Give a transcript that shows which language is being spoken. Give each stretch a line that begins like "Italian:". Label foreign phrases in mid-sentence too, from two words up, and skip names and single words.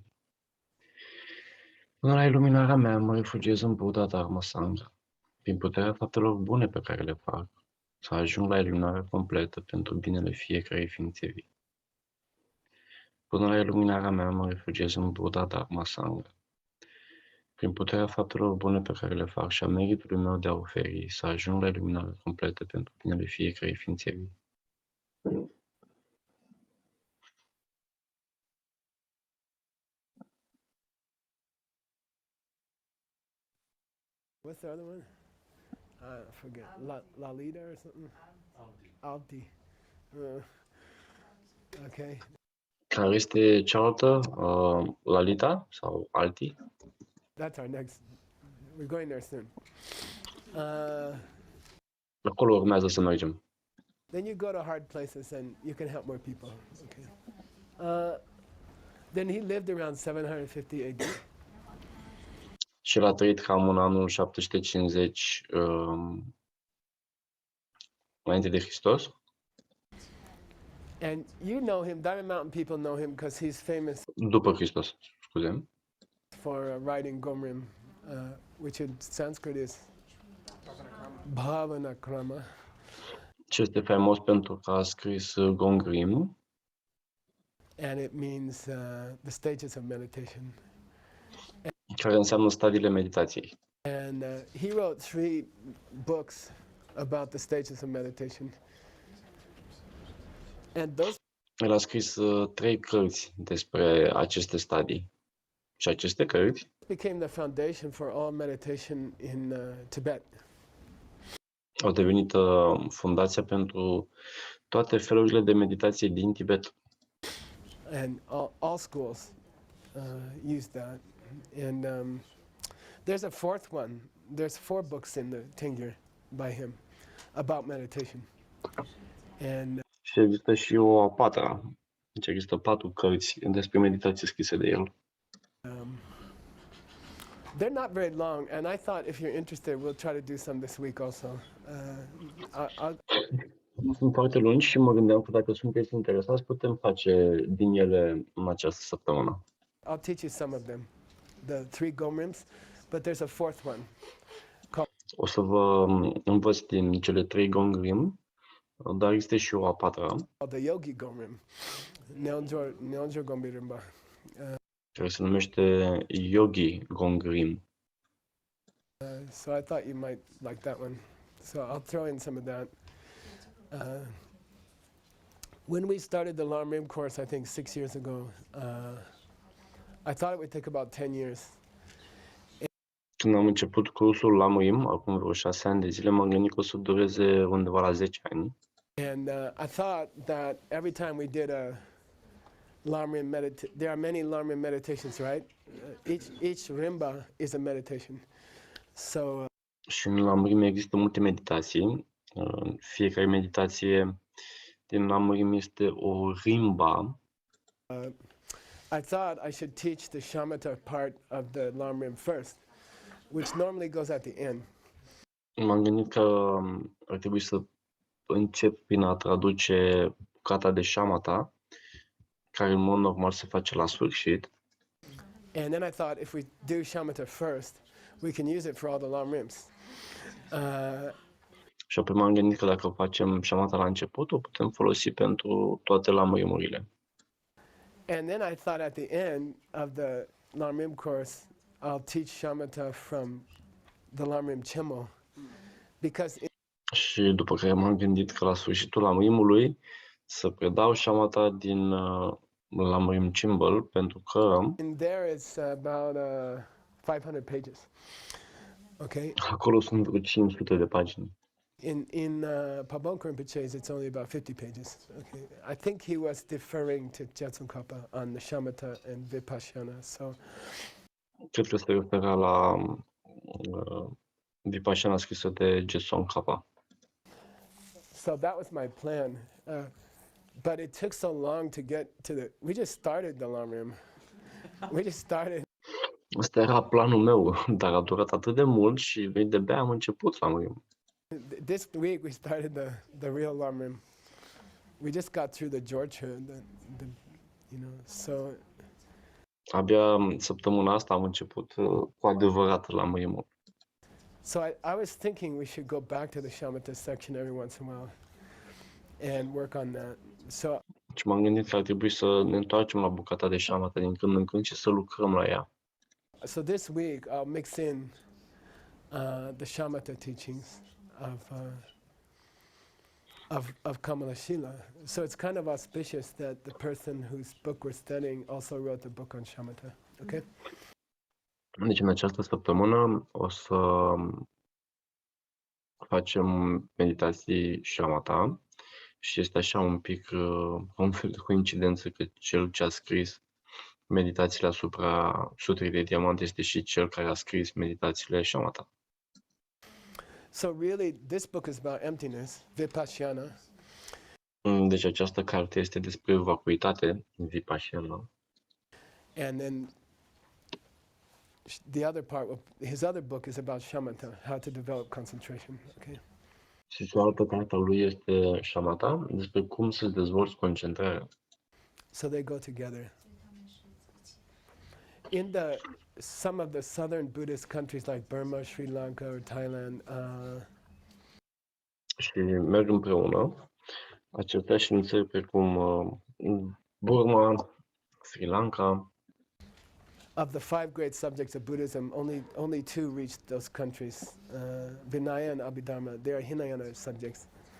Romanian: Până la iluminarea mea, mă refugiez în Buddha Dharma Sangha, prin puterea faptelor bune pe care le fac, să ajung la iluminarea completă pentru binele fiecărei ființe vii. Până la iluminarea mea, mă refugiez în Buddha Dharma Sangha, prin puterea faptelor bune pe care le fac și a meritului meu de a oferi, să ajung la iluminarea completă pentru binele fiecărei ființe vii.
English: What's the other one? I forget. Lalita or something? Alti. Okay.
Romanian: Care este cealaltă? Lalita sau Alti?
English: That's our next. We're going there soon.
Romanian: Acolo urmează să mergem.
English: Then you go to hard places and you can help more people. Okay. Then he lived around 750 AD.
Romanian: Și el a trăit cam în anul 750 înainte de Hristos.
English: And you know him, Diamond Mountain people know him because he's famous
Romanian: După Hristos, scuze.
English: for writing Gomrim, which in Sanskrit is Bhavanakrama.
Romanian: Și este faimos pentru că a scris Gongrim,
English: And it means the stages of meditation.
Romanian: care înseamnă stadiile meditației.
English: And he wrote 3 books about the stages of meditation. And those
Romanian: El a scris 3 cărți despre aceste stadii. Și aceste cărți
English: became the foundation for all meditation in Tibet.
Romanian: au devenit fundația pentru toate felurile de meditație din Tibet.
English: And all schools use that. And there's a 4th one. There's 4 books in the Tingir by him about meditation. And
Romanian: Și există și o a 4-a. Deci există 4 cărți despre meditație scrise de el.
English: they're not very long, and I thought if you're interested, we'll try to do some this week also.
Romanian: Nu sunt foarte lungi și mă gândeam că dacă sunteți interesați, putem face din ele în această săptămână.
English: I'll teach you some of them, the 3 Gomrims, but there's a 4th one.
Romanian: O să vă învăț din cele 3 Gongrim, dar există și o a 4-a,
English: Called the Yogi Gomrim, Neonjor Gombirimba.
Romanian: care se numește Yogi Gongrim.
English: So I thought you might like that one. So I'll throw in some of that. When we started the Lam course, I think 6 years ago, I thought it would take about 10 years.
Romanian: Când am început cursul Lam, acum vreo 6 ani de zile, m-am gândit că o să dureze undeva la 10 ani.
English: And I thought that every time we did a Lam meditation, there are many Lam meditations, right? Each rimba is a meditation. So
Romanian: Și în Lam există multe meditații. Fiecare meditație din Lam este o rimba.
English: I thought I should teach the shamatha part of the Lam Rim first, which normally goes at the end.
Romanian: M-am gândit că ar trebui să încep prin a traduce bucata de shamatha, care în mod normal se face la sfârșit.
English: And then I thought if we do shamatha first, we can use it for all the Lam Rims.
Romanian: Și apoi m-am gândit că dacă facem shamatha la început, o putem folosi pentru toate Lam-rimurile.
English: And then I thought at the end of the Lam Rim course, I'll teach shamatha from the Lam Rim Chimo, because
Romanian: Și după care m-am gândit că la sfârșitul Lam-rimului să predau shamatha din Lam Rim Chimbal, pentru că
English: in there it's about 500 pages. Okay,
Romanian: acolo sunt vreo 500 de pagini.
English: In Pabon Rinpoche's, it's only about 50 pages. Okay, I think he was deferring to Jetsun on the shamatha and vipassana. So
Romanian: Cred că se referea la Vipassana scrisă de Jetson Kappa.
English: that was my plan. But it took so long to get to the. We just started the Lamrim. We just started.
Romanian: Ăsta era planul meu, dar a durat atât de mult și de-abia am început la mâine.
English: This week we started the real Lamrim. We just got through the Georgia, so.
Romanian: Abia săptămâna asta am început cu adevărat la mâine.
English: So I was thinking we should go back to the shamatha section every once in a while and work on that. So.
Romanian: Și m-am gândit că ar trebui să ne întoarcem la bucata de shamatha din când în când și să lucrăm la ea.
English: So this week I'll mix in the shamatha teachings of Kamalashila. So it's kind of auspicious that the person whose book we're studying also wrote the book on shamatha. Okay.
Romanian: Deci în această săptămână o să facem meditații shamatha și este așa un pic un fel de coincidență că cel ce a scris meditațiile asupra Sutrii de Diamant este și cel care a scris meditațiile shamatha.
English: So really, this book is about emptiness, vipassana.
Romanian: Deci această carte este despre vacuitate, vipassana.
English: And then the other part, his other book is about shamatha, how to develop concentration. Okay.
Romanian: Și cealaltă carte a lui este shamatha, despre cum să dezvolți concentrarea.
English: So they go together. In some of the southern Buddhist countries like Burma, Sri Lanka, or Thailand.
Romanian: Și merg împreună. Acestea și în țări precum Burma, Sri Lanka.
English: Of the 5 great subjects of Buddhism, only 2 reached those countries. Vinaya and Abhidharma, they are Hinayana subjects.